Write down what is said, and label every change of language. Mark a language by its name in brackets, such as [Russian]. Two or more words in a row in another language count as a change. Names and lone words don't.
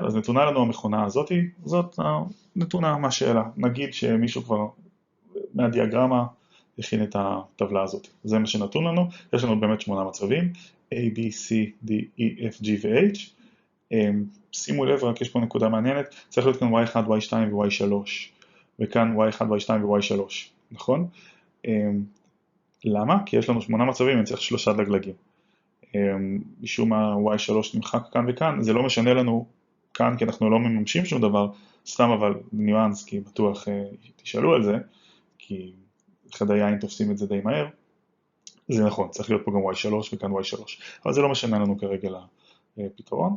[Hebrew] אז נתונה לנו המכונה הזאת, זאת נתונה מהשאלה. נגיד שמישהו כבר מהדיאגרמה הכין את הטבלה הזאת. זה מה שנתון לנו. יש לנו באמת 8 מצבים, A, B, C, D, E, F, G ו-H. שימו לב, רק יש פה נקודה מעניינת, צריך להיות כאן Y1, Y2 ו-Y3, וכאן Y1, Y2 ו-Y3, נכון? למה? כי יש לנו 8 מצבים, אני צריך 3 דגלגים. משום מה Y3 נמחק כאן וכאן, זה לא משנה לנו כאן כי אנחנו לא מממשים שום דבר, סתם אבל ניואנס, כי בטוח תשאלו על זה, כי חדי יין תופסים את זה די מהר, זה נכון, צריך להיות פה גם Y3 וכאן Y3, אבל זה לא משנה לנו כרגע לפתרון.